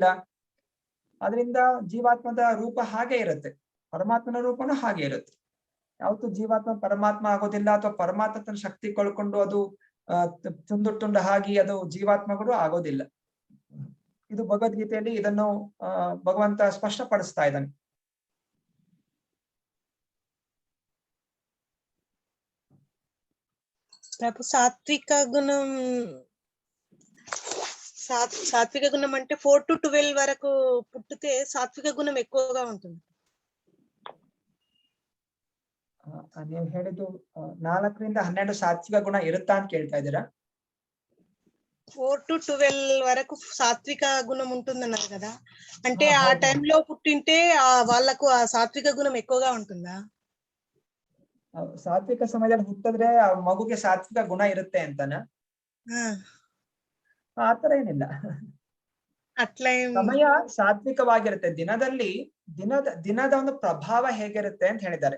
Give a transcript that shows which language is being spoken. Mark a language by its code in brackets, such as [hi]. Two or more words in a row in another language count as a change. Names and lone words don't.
[kn] ಅದರಿಂದ ಜೀವಾತ್ಮದ ರೂಪ ಹಾಗೆ ಇರುತ್ತೆ, ಪರಮಾತ್ಮನ ರೂಪನೂ ಹಾಗೆ ಇರುತ್ತೆ. ಯಾವತ್ತು ಜೀವಾತ್ಮ ಪರಮಾತ್ಮ ಆಗೋದಿಲ್ಲ, ಅಥವಾ ಪರಮಾತ್ಮ ತನ್ನ ಶಕ್ತಿ ಕಳ್ಕೊಂಡು ಅದು ತುಂಡು ಹಾಗೆ ಅದು ಜೀವಾತ್ಮಗಳು ಆಗೋದಿಲ್ಲ. ಇದು ಭಗವದ್ಗೀತೆಯಲ್ಲಿ ಇದನ್ನು ಭಗವಂತ ಸ್ಪಷ್ಟಪಡಿಸ್ತಾ ಇದ್ದಾನೆ. [te] ప్రభు సాత్విక గుణం అంటే 4 to 12 వరకు పుట్టితే సాత్విక గుణం ఎక్కువగా ఉంటుంది. [kn] ನೀವು ಹೇಳಿದ್ದು 4 ರಿಂದ 12 ಸಾತ್ವಿಕ ಗುಣ ಇರುತ್ತಾ ಅಂತ ಕೇಳ್ತಾ ಇದ್ದೀರಾ? [te] 4 to 12 వరకు సాత్విక గుణం ఉంటుందన్నారు కదా, అంటే ఆ టైంలో పుట్టింటే వాళ్ళకు ఆ సాత్విక గుణం ఎక్కువగా ఉంటుందా? [kn] ಸಾತ್ವಿಕ ಸಮಯದಲ್ಲಿ ಹುಟ್ಟಿದ್ರೆ ಆ ಮಗುಗೆ ಸಾತ್ವಿಕ ಗುಣ ಇರುತ್ತೆ ಅಂತನ? ಆತರ ಏನಿಲ್ಲ. ಸಮಯ ಸಾತ್ವಿಕವಾಗಿರುತ್ತೆ. ದಿನದ ಒಂದು ಪ್ರಭಾವ ಹೇಗಿರುತ್ತೆ ಅಂತ ಹೇಳಿದ್ದಾರೆ.